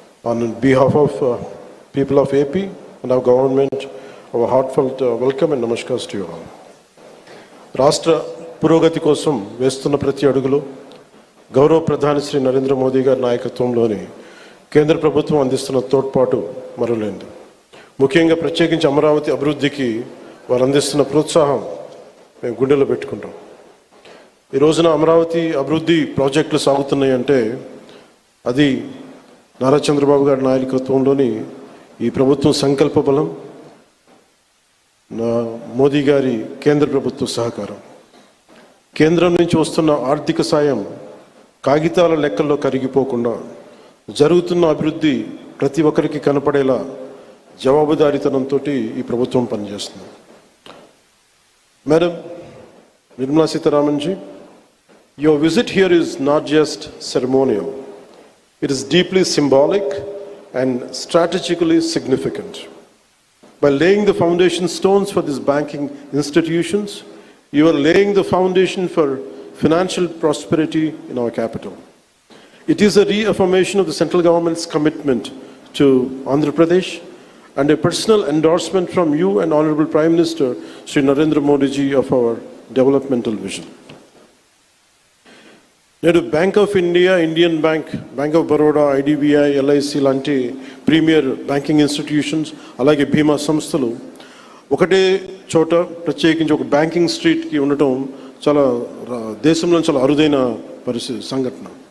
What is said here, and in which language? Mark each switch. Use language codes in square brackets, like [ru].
[en] On behalf of people of AP and our government, our heartfelt welcome and namaskars to you all. [te] రాష్ట్ర పురోగతి కోసం వేస్తున్న ప్రతి అడుగులో గౌరవ ప్రధాని శ్రీ నరేంద్ర మోదీ గారి నాయకత్వంలోని కేంద్ర ప్రభుత్వం అందిస్తున్న తోడ్పాటు మరువలేనిది. ముఖ్యంగా ప్రత్యేకించి అమరావతి అభివృద్ధికి వారు అందిస్తున్న ప్రోత్సాహం మేము గుండెలో పెట్టుకుంటాం. ఈ రోజున అమరావతి అభివృద్ధి ప్రాజెక్టులు సాగుతున్నాయి అంటే అది నారా చంద్రబాబు గారి నాయకత్వంలోని ఈ ప్రభుత్వం సంకల్ప బలం, మోదీ గారి కేంద్ర ప్రభుత్వ సహకారం. కేంద్రం నుంచి వస్తున్న ఆర్థిక సాయం కాగితాల లెక్కల్లో కరిగిపోకుండా జరుగుతున్న అభివృద్ధి ప్రతి ఒక్కరికి కనపడేలా జవాబుదారీతనంతో ఈ ప్రభుత్వం పనిచేస్తుంది. [en] Madam Nirmala Sitharaman ji, your visit here is not just ceremonial. It is deeply symbolic and strategically significant. By laying the foundation stones for these banking institutions, you are laying the foundation for financial prosperity in our capital. It is a reaffirmation of the central government's commitment to Andhra Pradesh and a personal endorsement from you and Honorable Prime Minister Sri Narendra Modi ji of our developmental vision. [te] నేడు bank of India, Indian bank, bank of Baroda, IDBI, LIC లాంటి premier banking institutions, అలాగే బీమా సంస్థలు ఒకటే చోట ప్రత్యేకించి ఒక banking స్ట్రీట్కి ఉండటం చాలా దేశంలో చాలా అరుదైన సంఘటన.